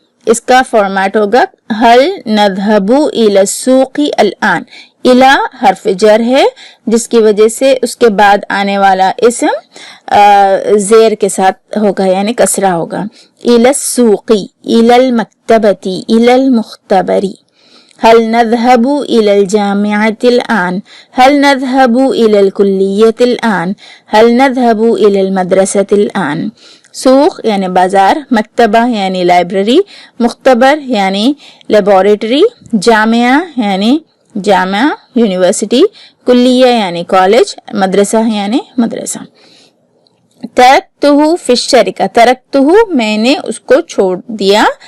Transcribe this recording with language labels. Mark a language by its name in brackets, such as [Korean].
[Urdu] اس کا فارمیٹ ہوگا [Arabic] هل نذهب الى السوق الان. [Urdu] الى حرف جر ہے جس کی وجہ سے اس کے بعد آنے والا اسم زیر کے ساتھ ہوگا، یعنی کسرہ ہوگا. [Arabic] الى السوق، الى المکتبة، الى المختبر. هل نذهب الى الجامعة الآن، هل نذهب الى الكلية الآن، هل نذهب الى المدرسة الآن. [Urdu] سوق یعنی بازار، مکتبہ یعنی لائبریری، مختبر یعنی لیبوریٹری، جامعہ یعنی جامعہ یونیورسٹی، کلیہ یعنی کالج، مدرسہ یعنی مدرسہ. [Arabic] ترکتہ فی الشرکہ، [Urdu] ترکتہ میں نے اس کو چھوڑ دیا.